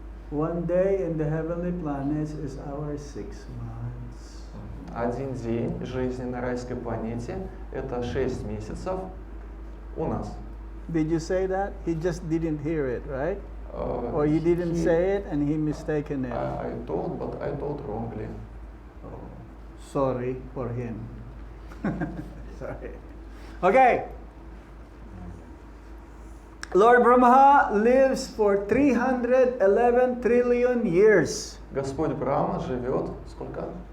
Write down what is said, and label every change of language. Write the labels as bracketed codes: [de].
[en] 1 day in the heavenly planets is our 6 months. [ru] Один день жизни на райской планете — это 6 месяцев у нас. [en] Did you say that? He just didn't hear it, right? Or you didn't say it and he mistaken it. I told, but I told wrongly. Sorry for him. Sorry. Okay. Lord Brahma lives for 311 trillion years. [ru] Господь Брахма живет сколько?